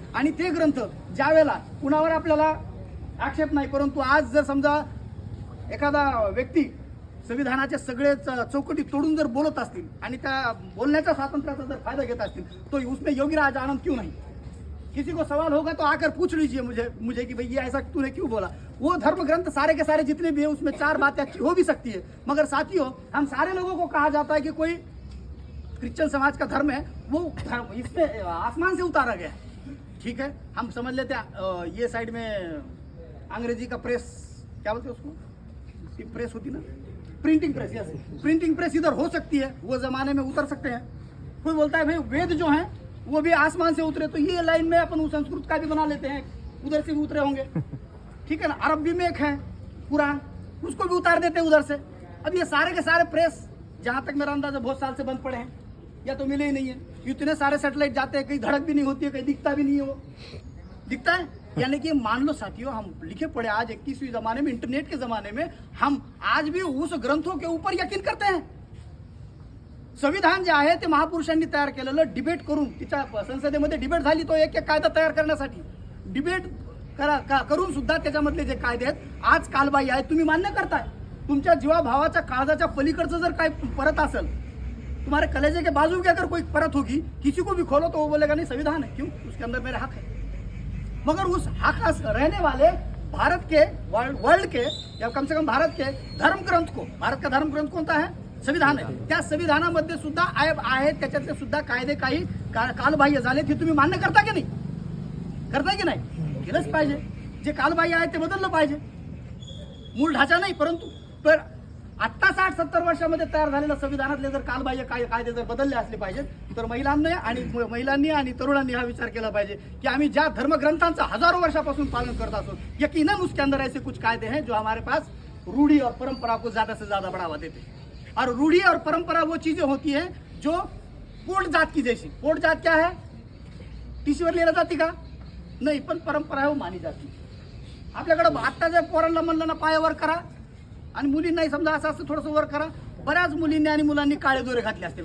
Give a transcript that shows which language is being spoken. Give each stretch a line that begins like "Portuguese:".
Marathi: आणि ते ग्रंथ ज्या वेळेला कुणावर आपल्याला आक्षेप नाही, परंतु आज जर समजा एखादा व्यक्ती संविधानाचे सगळे चौकटी तोडून जर बोलत असतील आणि त्या बोलण्याच्या स्वातंत्र्याचा जर फायदा घेत असतील,
Hindi: तो उसमें योगीराज आनंद क्यों नहीं? किसी को सवाल होगा तो आकर पूछ लीजिए मुझे कि भाई ये ऐसा तूने क्यों बोला. वो धर्म ग्रंथ सारे के सारे जितने भी है उसमें 4 बातें अच्छी हो भी सकती है, मगर साथियों हम सारे लोगों को कहा जाता है कि कोई क्रिश्चियन समाज का धर्म है वो इसमें आसमान से उतारा गया. ठीक है, हम समझ लेते हैं ये साइड में अंग्रेजी का प्रेस, क्या बोलते हैं उसको, प्रेस होती ना, printing press. Yes, printing press इधर हो सकती है, वो जमाने में उतर सकते हैं. कोई बोलता है भाई वेद जो है वो भी आसमान से उतरे, तो ये लाइन में अपन संस्कृत का भी बना लेते हैं, उधर से भी उतरे होंगे. ठीक है ना, अरबी में एक है कुरान, उसको भी उतार देते हैं उधर से. अब ये सारे के सारे प्रेस जहां तक मेरा अंदाजा बहुत साल से बंद पड़े हैं या तो मिले ही नहीं है. इतने सारे सैटेलाइट जाते हैं, कहीं धड़क भी नहीं होती है, कहीं दिखता भी नहीं है. वो दिखता है. यानी कि मान लो साथियों, हम लिखे पढ़े आज 21वीं जमाने में, इंटरनेट के जमाने में, हम आज भी उस ग्रंथों के ऊपर यकीन करते हैं.
Marathi: संविधान जे आहे ते महापुरुषांनी तयार केलेलं, डिबेट करून, तिच्या संसदेमध्ये डिबेट झाली, तो एक एक कायदा तयार करण्यासाठी डिबेट करून सुद्धा त्याच्यामधले जे कायदे आहेत आज कालबाह्य आहेत. तुम्ही मान्य करताय. तुमच्या जीवाभावाच्या काळजाच्या पलीकडचं जर काय परत असेल,
Hindi: तुम्हारे कलेजे के बाजू की अगर कोई परत होगी, किसी को भी खोलो तो वो बोलेगा नहीं संविधान है, क्यों, उसके अंदर मेरे हक है. मगर उस हक रहने वाले भारत के, वर्ल्ड के, या कम से कम भारत के धर्म ग्रंथ को, भारत का धर्म ग्रंथ कोणता है?
Marathi: संविधान आहे. त्या संविधानामध्ये सुद्धा आहेत, त्याच्यातले सुद्धा कायदे काही कालबाह्य झाले. हे तुम्ही मान्य करता की नाही? करताय की नाही? केलंच पाहिजे. जे कालबाह्य आहे ते बदललं पाहिजे, मूळ ढाचा नाही. परंतु तर आत्ता 60-70 वर्षामध्ये तयार झालेल्या संविधानातले जर कालबाह्य कायदे जर बदलले असले पाहिजेत, तर महिलांनी आणि तरुणांनी हा विचार केला पाहिजे की आम्ही ज्या धर्मग्रंथांचा हजारों वर्षापासून पालन करत असो,
Hindi: यकीनन उसके अंदर ऐसे कुछ कायदे हैं जो हमारे पास रूढ़ी और परंपरा को ज्यादा से ज्यादा बढ़ावा देते हैं. और रूढ़ी और परंपरा वो चीजें होती है जो पोट जात की जैसी. पोट जात क्या है?
Marathi: टीसीवर लिहिलं जाते का? नाही, पण परंपरा आहे
Hindi: वो मानी जाती.
Marathi: आपल्याकडे आत्ता जर पोरांना म्हणलं ना पायावर करा आणि मुलींनाही समजा असं असं थोडंसं वर करा, बऱ्याच मुलींनी आणि मुलांनी काळे दोरे घातले असतील.